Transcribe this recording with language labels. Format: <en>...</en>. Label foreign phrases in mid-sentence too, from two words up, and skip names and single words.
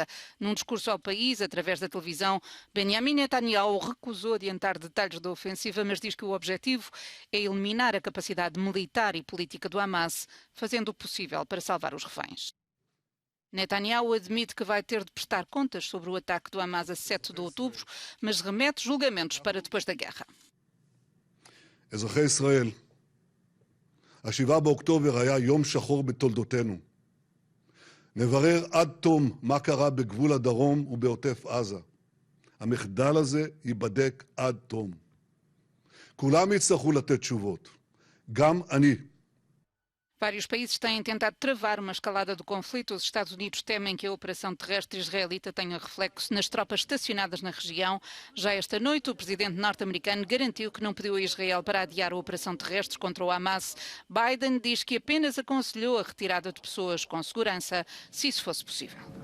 <pt>Num discurso ao país, através da televisão, Benjamin Netanyahu recusou adiantar detalhes da ofensiva, mas diz que o objetivo é eliminar a capacidade militar e política do Hamas, fazendo o possível para salvar os reféns. Netanyahu admite que vai ter de prestar contas sobre o ataque do Hamas a 7 de outubro, mas remete julgamentos para depois da guerra.</pt> <he>אזרחי ישראל, ה-7 באוקטובר היה יום שחור בתולדותינו. נברר עד תום מה קרה בגבול הדרום ובעוטף עזה. המחדל הזה ייבדק עד תום. כולם יצטרכו לתת תשובות, גם אני.</he> <pt>Vários países têm tentado travar uma escalada do conflito. Os Estados Unidos temem que a operação terrestre israelita tenha reflexo nas tropas estacionadas na região. Já esta noite, o presidente norte-americano garantiu que não pediu a Israel para adiar a operação terrestre contra o Hamas. Biden diz que apenas aconselhou a retirada de pessoas com segurança, se isso fosse possível.</pt>